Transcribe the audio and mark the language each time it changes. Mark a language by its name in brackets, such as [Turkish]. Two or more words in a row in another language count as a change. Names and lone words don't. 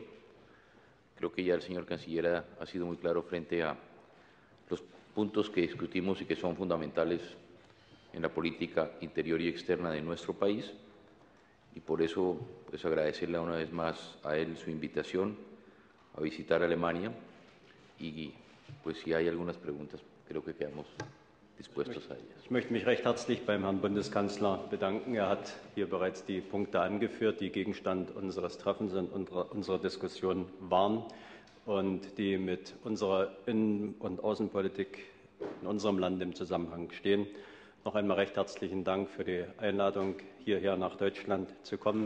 [Spanish] Creo que ya el señor canciller ha sido muy claro frente a los puntos que discutimos y que son fundamentales en la política interior y externa de nuestro país. Y por eso, pues, agradecerle una vez más a él su invitación a visitar Alemania. Y, pues, si hay algunas preguntas, creo que quedamos dispuestos a ellas. [German] Ich möchte mich recht herzlich beim Herrn Bundeskanzler bedanken. Er hat hier bereits die Punkte angeführt, die Gegenstand unseres Treffens und unserer Diskussion waren und die mit unserer Innen- und Außenpolitik in unserem Land im Zusammenhang stehen. Noch einmal recht herzlichen Dank für die Einladung, hierher nach Deutschland zu kommen.